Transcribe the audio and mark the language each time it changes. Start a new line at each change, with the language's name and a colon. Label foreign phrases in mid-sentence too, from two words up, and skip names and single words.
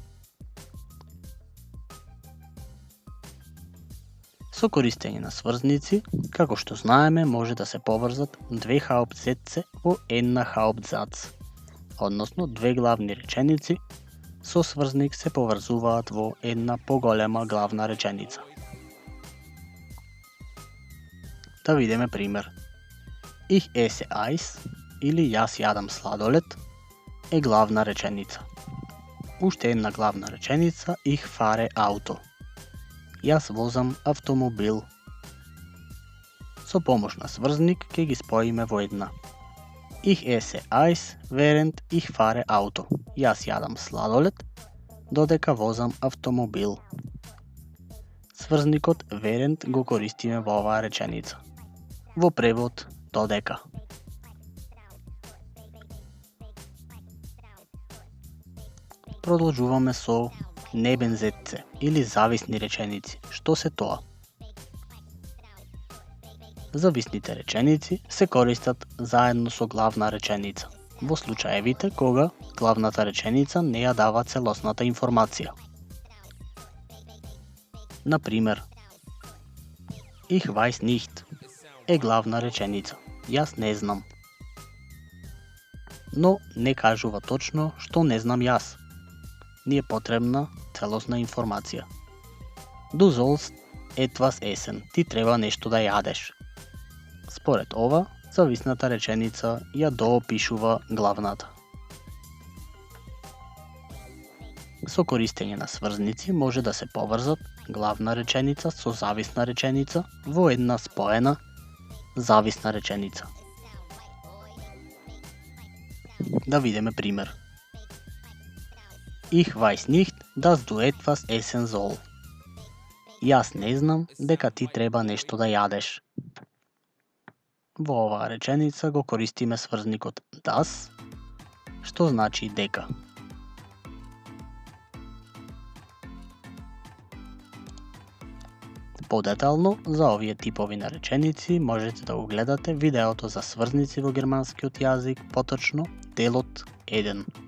Macedonian: Со користење на сврзници, како што знаеме, може да се поврзат две Hauptsätze во една Hauptsatz, односно две главни реченици со сврзник се поврзуваат во една поголема главна реченица. Да видиме пример.
German: Ich esse Eis
Macedonian: или јас јадам сладолед е главна реченица. Уште една главна реченица,
German: ich fahre Auto.
Macedonian: Јас возам автомобил. Со помош на сврзник ќе ги споиме во една.
German: Ich esse Eis, während ich fahre Auto.
Macedonian: Јас јадам сладолед, додека возам автомобил. Сврзникот während го користиме во оваа реченица. Во превод додека. Продолжуваме со Nebensätze или зависни реченици. Што се тоа? Зависните реченици се користат заедно со главна реченица, во случаевите кога главната реченица не ја дава целосната информација. Например,
German: Ich weiß nicht
Macedonian: е главна реченица. Јас не знам. Но не кажува точно што не знам јас. Ни е потребна целосна информација.
German: Du sollst etwas essen.
Macedonian: Ти треба нешто да јадеш. Според ова, зависната реченица ја доопишува главната. Со користење на сврзници може да се поврзат главна реченица со зависна реченица во една споена зависна реченица. Да видиме пример.
German: Ich weiß nicht, dass du etwas essen soll.
Macedonian: Јас не знам дека ти треба нешто да јадеш. Во оваа реченица го користиме сврзникот das, што значи дека. Подетално за овие типови на реченици можете да го гледате видеото за сврзници во германскиот јазик, поточно делот 1.